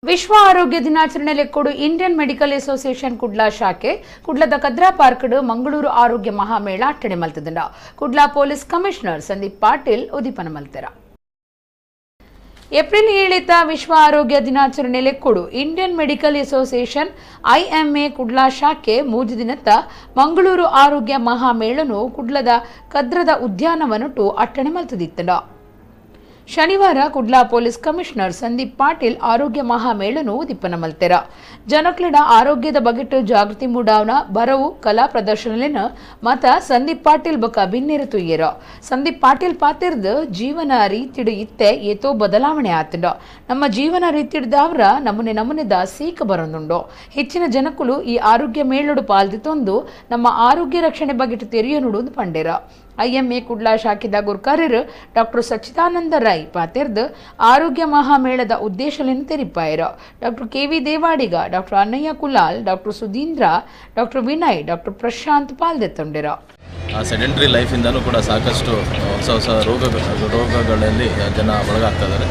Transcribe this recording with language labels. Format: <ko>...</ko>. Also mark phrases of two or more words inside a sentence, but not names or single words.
<tcy>ವಿಶ್ವ ಆರೋಗ್ಯ ದಿನಾಚರಣೆಯಲ್ಲಿ ಕೊಡು ಇಂಡಿಯನ್ ಮೆಡಿಕಲ್ ಅಸೋಸಿಯೇಷನ್ ಕುಡ್ಲಾ ಶಾಖೆ ಕುಡ್ಲದ ಕದ್ರಾ ಪಾರ್ಕ್ಡ್ ಮಂಗಳೂರು ಆರೋಗ್ಯ ಮಹಾಮೇಳ ಅಟ್ಟಣೆ ಮಲ್ತದಂಡ ಕುಡ್ಲಾ</tcy> <en>police commissioner</en> <tcy>ಸಂದೀಪ್ ಪಾಟೀಲ್ ಉದೀಪನ ಮಲ್ತೆರ. ಏಪ್ರಿಲ್ 7 ವಿಶ್ವ ಆರೋಗ್ಯ ದಿನಾಚರಣೆಯಲ್ಲಿ ಕೊಡು ಇಂಡಿಯನ್ ಮೆಡಿಕಲ್ ಅಸೋಸಿಯೇಷನ್ IMA ಕುಡ್ಲಾ ಶಾಖೆ ಮೂಜು ದಿನತ್ತ ಮಂಗಳೂರು ಆರೋಗ್ಯ ಮಹಾಮೇಳನು ಕುಡ್ಲದ ಕದ್ರದ ಉದ್ಯಾನವನಟು ಅಟ್ಟಣೆ ಮಲ್ತದಿತ್ತಂಡ. ಶನಿವಾರ ಕುಡ್ಲಾ</tcy> <en>police commissioner</en> <tcy>ಸಂದೀಪ್ ಪಾಟೀಲ್ ಆರೋಗ್ಯ ಮಹಾಮೇಳನು ಉದೀಪನ ಮಲ್ತೆರ. ಜನಕ್ಲಡ ಆರೋಗ್ಯದ ಬಗೆಟ್ ಜಾಗೃತಿ ಮೂಡಾವನ ಬರವು ಕಲಾ ಪ್ರದರ್ಶನಲಿನ ಮತ ಸಂದೀಪ್ ಪಾಟೀಲ್ ಬೊಕ ಬಿನ್ನೆರ ತುಯ್ಯರ. ಸಂದೀಪ್ ಪಾಟೀಲ್ ಪಾತಿರ್ದ ಜೀವನ ರೀತಿಡ್ ಇತ್ತೆ ಏತೋ ಬದಲಾವಣೆ ಆತಂಡ. ನಮ್ಮ ಜೀವನ ರೀತಿಡ್ದಾವ್ರ ನಮೂನೆದ ಸೀಕ ಬರೊಂದುಂಡು. ಹೆಚ್ಚಿನ ಜನಕ್ಕಲು ಈ ಆರೋಗ್ಯ ಮೇಳಡು ಪಾಲ್ದಿತ್ತೊಂದು ನಮ್ಮ ಆರೋಗ್ಯ ರಕ್ಷಣೆ ಬಗೆಟ್ ತೆರಿಯ ನುಡುದು ಪಂಡೇರ. IMA ಕುಡ್ಲಾ ಶಾಖೆದ ಗುರ್ಕಾರ್ಯರು ಡಾಕ್ಟರ್ ಸಚ್ಚಿದಾನಂದ ರೈ ಪಾತೆರ್ದ ಆರೋಗ್ಯ ಮಹಾಮೇಳದ ಉದ್ದೇಶಗಳನ್ನು ತೆರಿಪಾಯರ. ಡಾಕ್ಟರ್ KV ದೇವಾಡಿಗ, ಡಾಕ್ಟರ್ ಅನ್ನಯ್ಯ ಕುಲಾಲ್, ಡಾಕ್ಟರ್ ಸುಧೀಂದ್ರ, ಡಾಕ್ಟರ್ ವಿನಯ್, ಡಾಕ್ಟರ್ ಪ್ರಶಾಂತ್ ಪಾಲ್ದೆತ್ತೊಂಡಿರ.</tcy> <en>sedentary life</en> <kn>ಕೂಡ ಸಾಕಷ್ಟು ಹೊಸ ರೋಗಗಳಲ್ಲಿ ಜನ ಒಳಗಾಗ್ತಾ ಇದ್ದಾರೆ.</kn>